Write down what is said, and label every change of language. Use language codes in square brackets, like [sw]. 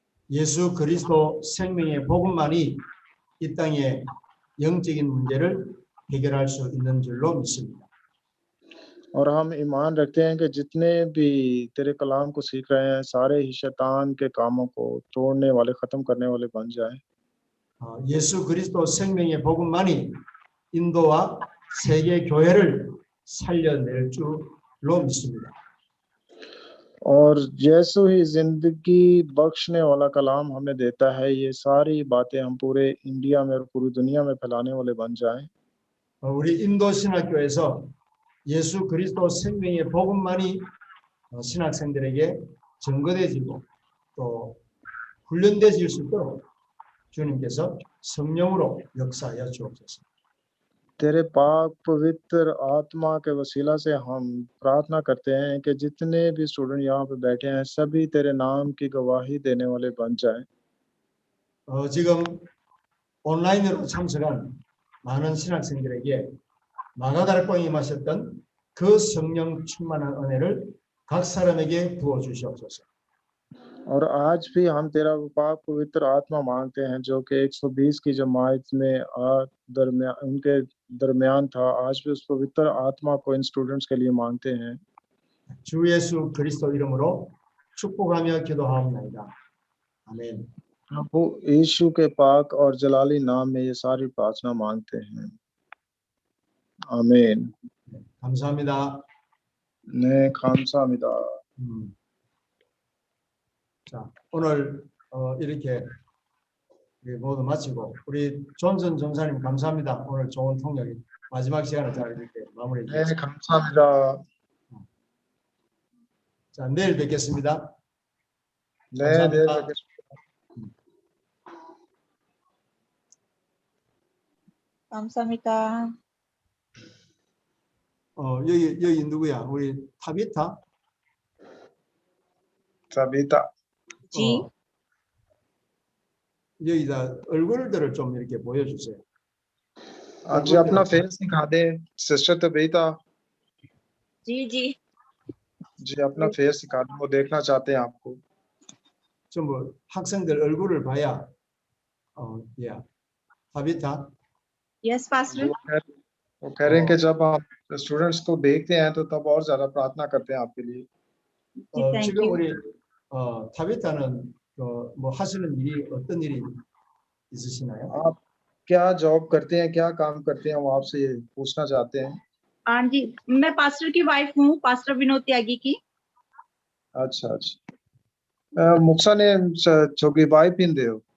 [ko] 예수 그리스도 생명의 복음만이 이 땅의 영적인 문제를 해결할 수 있는 줄로 믿습니다. [hi] और हम ईमान रखते हैं कि जितने भी तेरे कलाम को सीख रहे हैं सारे ही शैतान के कामों को तोड़ने वाले, खत्म करने वाले बन जाएं। [ko] 예수 그리스도 생명의 복음만이 인도와 세계 교회를 살려낼 줄로 믿습니다. [hi] और यीशु ही जिंदगी बख्शने वाला कलाम हमें देता है, ये सारी बातें हम पूरे इंडिया में और पूरी दुनिया में फैलाने वाले बन जाएं। [ko] 우리 인도 신학교에서 예수 그리스도 생명의 복음만이 신학생들에게 증거되어지고 또 훈련되어질 수 있도록 주님께서 성령으로 역사하여 주옵소서. [hi] तेरे पाक पवित्र आत्मा के वसीला से हम प्रार्थना करते हैं कि जितने भी स्टूडेंट यहाँ पे बैठे हैं सभी तेरे नाम की गवाही देने वाले बन जाएं। [ko] 지금 온라인으로 참석한 많은 신학생들에게 마가다락방에 임하셨던 그 성령 충만한 은혜를 각 사람에게 부어 주시옵소서. [hi] और आज भी हम तेरा पाक पवित्र आत्मा मांगते हैं जो कि 120 की जमात में उनके दरमियान था। आज भी उस पवित्र आत्मा को इन स्टूडेंट्स के लिए मांगते हैं। [ko] 주 예수 그리스도 이름으로 축복하며 기도하옵나이다. 아멘. [hi] प्रभु यीशु के पाक और जलाली नाम में ये सारी प्रार्थना मांगते हैं। आमीन। [ko] 감사합니다. 네, 감사합니다. 자, 오늘 이렇게 우리 모두 마치고 우리 존슨 전사님 감사합니다. 오늘 좋은 통역이 마지막 시간을 잘 이렇게 마무리해 네, 주셨습니다. 감사합니다. 자, 내일 뵙겠습니다. 네, 감사합니다. 내일 뵙겠습니다. 감사합니다. 여기 누구야? 우리 타비타? [hi] सबिता जी [ko] 여기다 얼굴들을 좀 이렇게 보여주세요. [hi] आज जी अपना फेस दिखा दे सिस्टर तबीता जी जी जी अपना फेस दिखा दो वो देखना चाहते हैं आपको। [ko] 전부 학생들 얼굴을 봐야 야 타비타 [en] yes pastor [hi] वो कह रहे हैं कि जब आप स्टूडेंट्स को देखते हैं तो तब और ज्यादा प्रार्थना करते हैं आपके लिए। [en] जी थैंक [ko] 지금 [en] you [ko] 우리 타비타는 뭐 하시는 일이 어떤 일이 있으시나요? [hi] आप क्या जॉब करते हैं, क्या काम करते हैं, वो आपसे ये पूछना चाहते हैं। हाँ जी मैं पास्टर की वाइफ हूँ, पास्टर विनोद त्यागी की। अच्छा अच्छा मुक्सा ने छोकी वाइफ पिंदे हो